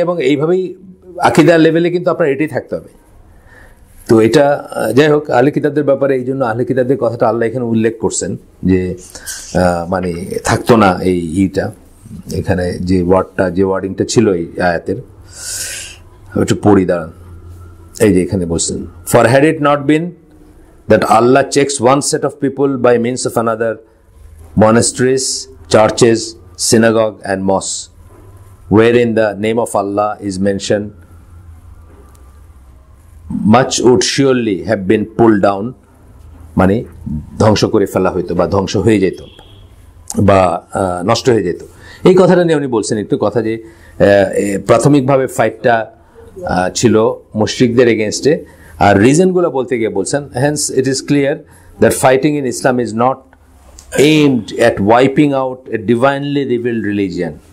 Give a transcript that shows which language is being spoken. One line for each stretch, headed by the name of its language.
Bangla: এবং এইভাবেই আকিদার লেভেলে কিন্তু আপনার এটাই থাকতে হবে। তো এটা যাই হোক, আহলে কিতাবদের ব্যাপারে এই জন্য আহলে কিতাবদের কথাটা আল্লাহ এখানে উল্লেখ করছেন যে মানে থাকতো না এই ইটা, এখানে যে ওয়ার্ডিংটা ছিল এই আয়াতের, একটু পড়ি দাঁড়ান। এই যে এখানে বলছেন,
English: for had it not been that Allah checks one set of people by means of another, monasteries, churches, synagogue and mosques, wherein the name of Allah is mentioned, much would surely have been pulled down,
Bangla: মানে ধ্বংস করে ফেলা হইতো বা ধ্বংস হয়ে যেত
English: বা নষ্ট হয়ে যেত।
Bangla: এই কথাটা নিয়ে উনি বলছেন একটু কথা, যে প্রাথমিকভাবে ফাইটটা ছিল মুশরিকদের এগেনস্টে, আর রিজনগুলো বলতে গিয়ে বলছেন,
English: Hence it is clear that fighting in Islam is not aimed at wiping out a divinely revealed religion.